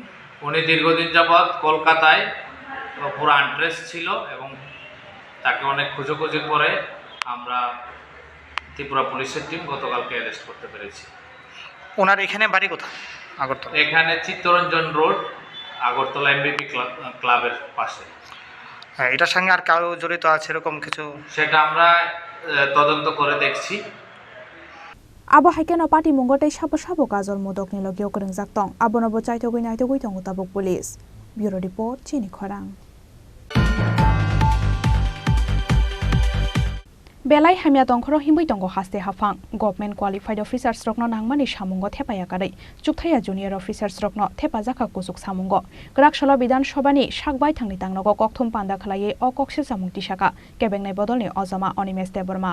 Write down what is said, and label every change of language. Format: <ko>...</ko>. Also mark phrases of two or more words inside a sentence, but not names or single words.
<bn>উনি দীর্ঘদিন যাবৎ কলকাতায় পুরো আনট্রেস ছিল এবং তাকে অনেক খোঁজাখুঁজির পরে আমরা ত্রিপুরা পুলিশের টিম গতকালকে অ্যারেস্ট করতে পেরেছি। ওনার এখানে বাড়ি কোথায়? আগরতলা। এখানে চিত্তরঞ্জন রোড আগরতলা এমবিপি ক্লাবের পাশে। হ্যাঁ, এটার সঙ্গে আর কারো জড়িত আছে এরকম কিছু? সেটা আমরা তদন্ত করে দেখছি।</bn> <trp>abo haikeno party mungotei sabo gazol modok ni logyo koreng jaktong abo nobo chaitogoi naitogoi tongo tabuk police.</trp> <en>Bureau report</en> <trp>Chini Khorang. Belai hamya tongkhoro himui tongo haste hafang</trp> <en>government qualified officers</en> <trp>rokno nangmani samungo thepaya kadai chukthaya</trp> <en>junior officers</en> <trp>rokno thepa jaka kusuk samungo Grakshalo Bidan Sobani sakbai thangni tangnogo kokthum panda khlaiye o kokse samung tisaka kebengnai bodolni ojama Onimes Deborma.</trp>